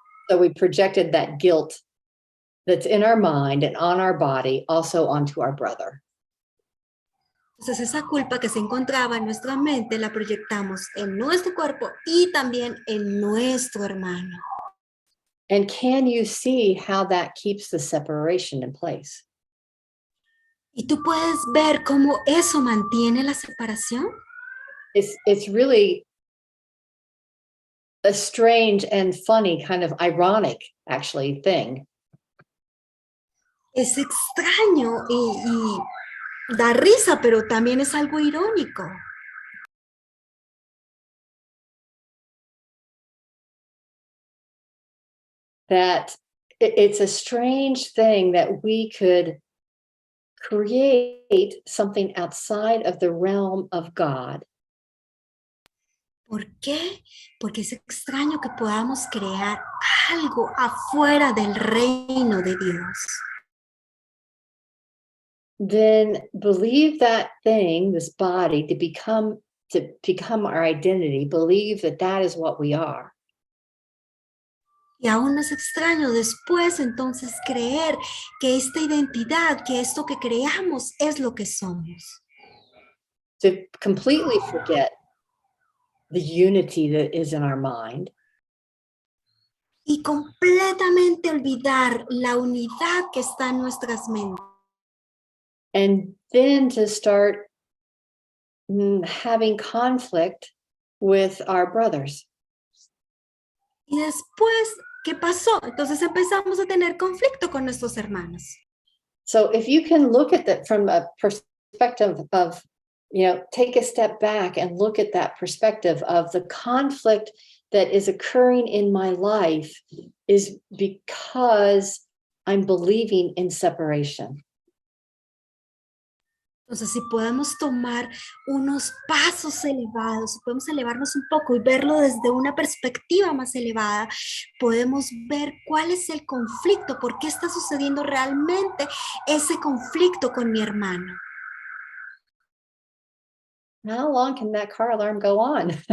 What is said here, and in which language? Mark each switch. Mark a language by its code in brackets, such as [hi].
[en] So we projected that guilt that's in our mind and on our body also onto our brother. [es] Entonces esa culpa que se encontraba en nuestra mente la proyectamos en nuestro cuerpo y también en nuestro hermano. [en] And can you see how that keeps the separation in place? [es] ¿Y tú puedes ver cómo eso mantiene la separación? [en] It's really a strange and funny, kind of ironic, actually, thing. [es] Es extraño y da risa, pero también es algo irónico. [en] That it's a strange thing that we could create something outside of the realm of God. [es] ¿Por qué? Porque es extraño que podamos crear algo afuera del reino de Dios. [en] Then believe that thing, this body, to become our identity, believe that is what we are. [es] Y aún más extraño después entonces creer que esta identidad, que esto que creamos es lo que somos. [en] To completely forget the unity that is in our mind. [es] Y completamente olvidar la unidad que está en nuestras mentes. [en] And then to start having conflict with our brothers. [es] Y después, ¿qué pasó? Entonces empezamos a tener conflicto con nuestros hermanos. [en] So if you can look at that from a perspective of, take a step back and look at that perspective of the conflict that is occurring in my life is because I'm believing in separation. [es] Entonces, si podemos tomar unos pasos elevados, si podemos elevarnos un poco y verlo desde una perspectiva más elevada, podemos ver cuál es el conflicto, por qué está sucediendo realmente ese conflicto con mi hermano. [en] How long can that car alarm go on?